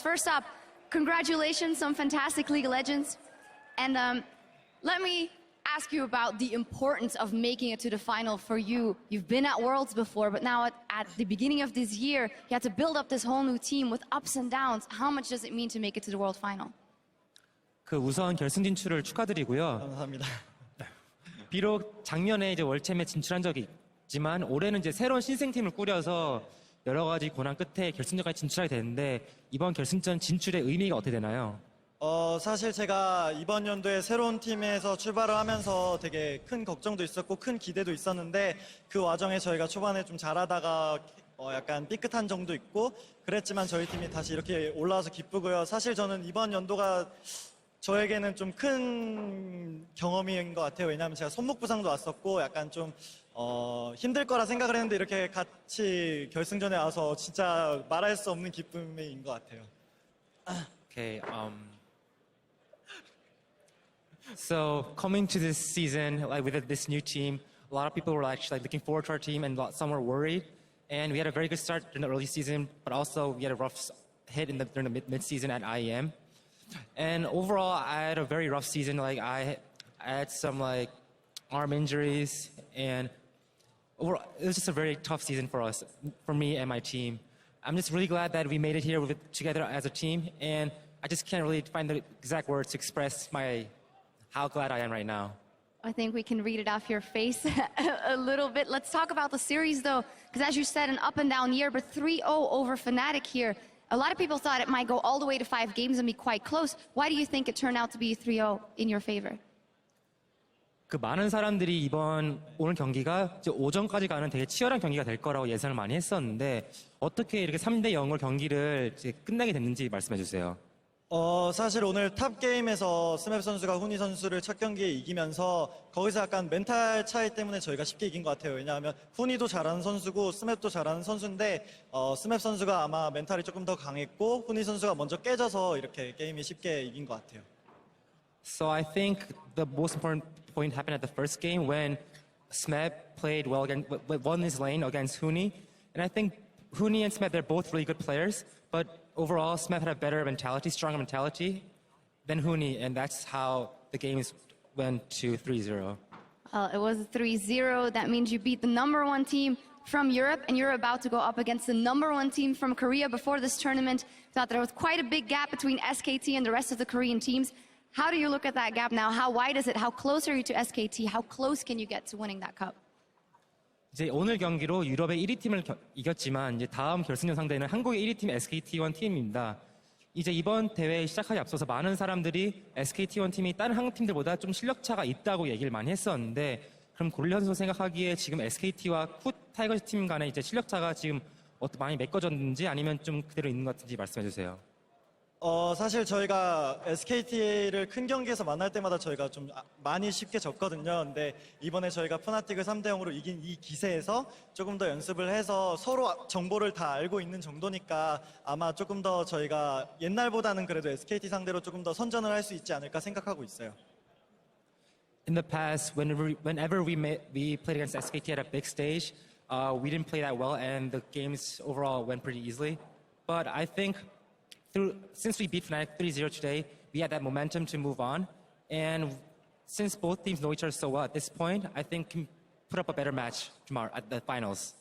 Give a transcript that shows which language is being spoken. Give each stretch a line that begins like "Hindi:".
English: First up, congratulations on fantastic League of Legends. And let me ask you about the importance of making it to the final for you. You've been at Worlds before, but now at the beginning of this year, you had to build up this whole new team with ups and downs. How much does it mean to make it to the World Final?
Korean: 우선 결승 진출을 축하드리고요. 감사합니다. 비록 작년에 이제 월챔에 진출한 적이 있지만 올해는 이제 새로운 신생팀을 꾸려서 여러 가지 고난 끝에 결승전까지 진출하게 됐는데 이번 결승전 진출의 의미가 어떻게 되나요? 사실 제가 이번 연도에 새로운 팀에서 출발을 하면서 되게 큰 걱정도 있었고 큰 기대도 있었는데 그 와중에 저희가 초반에 좀 잘하다가 약간 삐끗한 점도 있고 그랬지만 저희 팀이 다시 이렇게 올라와서 기쁘고요. 사실 저는 이번 연도가 저에게는 좀 큰 경험인 것 같아요. 왜냐하면 제가 손목 부상도 왔었고 약간 좀 힘들 거라 생각을 했는데 이렇게 같이 결승전에 와서 진짜 말할 수 없는 기쁨인 것 같아요.
English: Okay. So coming to this season, like with this new team, a lot of people were actually looking forward to our team, and some were worried. And we had a very good start in the early season, but also we had a rough hit during the mid-season at IEM. And overall, I had a very rough season. Like I had some like arm injuries, and overall, it was just a very tough season for us, for me and my team. I'm just really glad that we made it here together as a team, and I just can't really find the exact words to express how glad I am right now. I think we can read it off your face a little bit. Let's talk about the series, though, because as you said, an up and down year, but 3-0 over Fnatic here. A lot of people thought it might go all the way to 5 games and be quite close. Why do you think it turned out to be 3-0 in your favor?
Korean: 그 많은 사람들이 오늘 경기가 이제 오전까지 가는 되게 치열한 경기가 될 거라고 예상을 많이 했었는데 어떻게 이렇게 3대 0으로 경기를 이제 끝나게 됐는지 말씀해 주세요. 사실 오늘 탑 게임에서 스맵 선수가 후니 선수를 첫 경기에 이기면서 거기서 약간 멘탈 차이 때문에 저희가 쉽게 이긴 것 같아요. 왜냐하면 후니도 잘하는 선수고 스맵도 잘하는 선수인데 스맵 선수가 아마 멘탈이 조금 더 강했고 후니 선수가 먼저 깨져서 이렇게 게임이 쉽게 이긴 것 같아요.
English: So I think the most important point happened at the first game when Smeb played well won his lane against Huni, and I think Huni and Smeb, they're both really good players, but overall Smeb had a better mentality, stronger mentality than Huni, and that's how the games went to 3-0. It was 3-0. That means you beat the #1 team from Europe, and you're about to go up against the #1 team from Korea. Before this tournament, thought there was quite a big gap between SKT and the rest of the Korean teams. How do you look at that gap now? How wide is it? How close are you to SKT? How close can you get to winning that cup?
Korean: 이제 오늘 경기로 유럽의 1위 팀을 이겼지만 이제 다음 결승전 상대는 한국의 1위 팀 SKT1 팀입니다. 이제 이번 대회 시작하기 앞서서 많은 사람들이 SKT1 팀이 다른 한국 팀들보다 좀 실력 차가 있다고 얘기를 많이 했었는데 그럼 고릴라 선수 생각하기에 지금 SKT와 KOO 타이거즈 팀 간의 이제 실력 차가 지금 많이 메꿔졌는지 아니면 좀 그대로 있는 것 같은지 말씀해 주세요. 사실 저희가 SKT를 큰 경기에서 만날 때마다 저희가 좀 많이 쉽게 졌거든요. 근데 이번에 저희가 푸나틱을 3대 0으로 이긴 이 기세에서 조금 더 연습을 해서 서로 정보를 다 알고 있는 정도니까 아마 조금 더 저희가 옛날보다는 그래도 SKT 상대로 조금 더 선전을 할 수 있지 않을까 생각하고 있어요.
English: In the past, whenever we played against SKT at a big stage, we didn't play that well, and the games overall went pretty easily. But I think since we beat Fnatic 3-0 today, we had that momentum to move on. And since both teams know each other so well at this point, I think can put up a better match tomorrow at the finals.